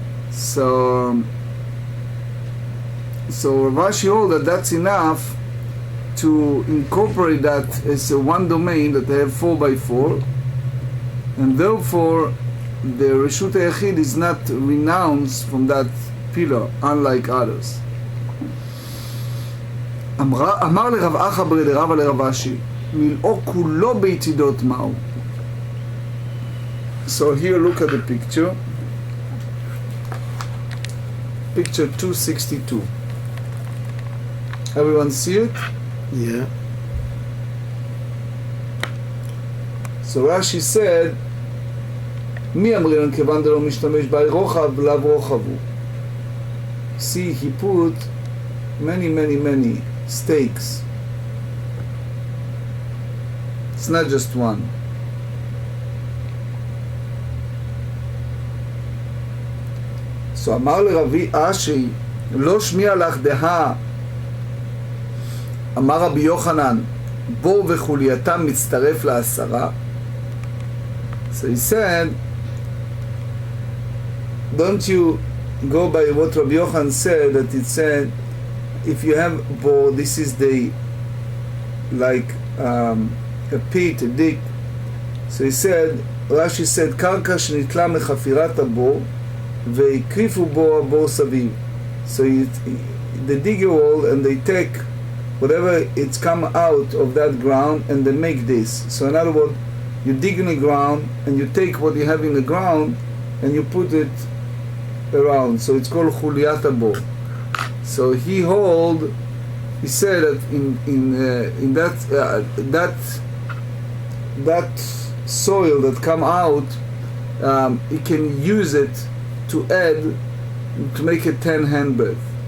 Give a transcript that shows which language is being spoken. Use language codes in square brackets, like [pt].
[en] So Rashi holds that that's enough to incorporate that as a one domain, that they have 4x4, and therefore the Reshut HaYachid is not renounced from that pillar, unlike others. [he] אמר לרב אחא ברי דרבא לרב אשי, מילאו כולו ביתידות מהו. [en] So here look at the picture. Picture 262. Everyone see it? Yeah. So Rashi said, [he] מי אמרינן כיוון דלא משתמש בה רוחב לאו רוחב הוא. [en] See, he put many stakes. It's not just one. [he] So אמר לרבי אשי, לא שמיע לך דהה, אמר רבי יוחנן, בור וחולייתם מצטרף לעשרה. [en] So he said, don't you go by what Rabbi Yochanan said, that it said, if you have bore, this is the, like a pit, a dick. So he said, Rashi said, [he] קרקע שנתלה מחפירת הבור, והקריפו בו הבור סביב. [en] So they dig a hole and they take whatever it's come out of that ground and they make this. So in other words, you dig in the ground and you take what you have in the ground and you put it around. So it's called Chuliyat Abo. So he said that in that soil that come out, he can use it to add, to make a 10 handbreadth.